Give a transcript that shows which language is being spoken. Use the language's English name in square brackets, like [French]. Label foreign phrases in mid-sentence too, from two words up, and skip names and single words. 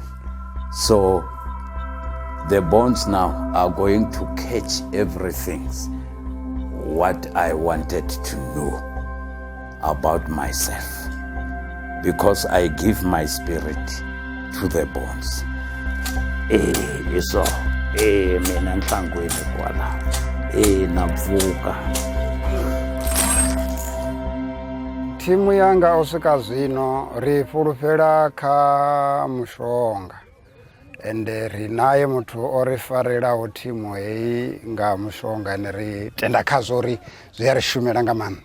[English] So the bones now are going to catch everything what I wanted to know about myself, because I give my spirit to the bones. [Tsonga] So mina nhlangwini kwala navuka. [Venda] Timu yanga osika zwino ri fulufhela kha mushonga, ende ri naye muthu o ri farelaho thimu heyi nga mushonga, ene ri tenda khazwo ri zwi a ri shumela nga maanḓa.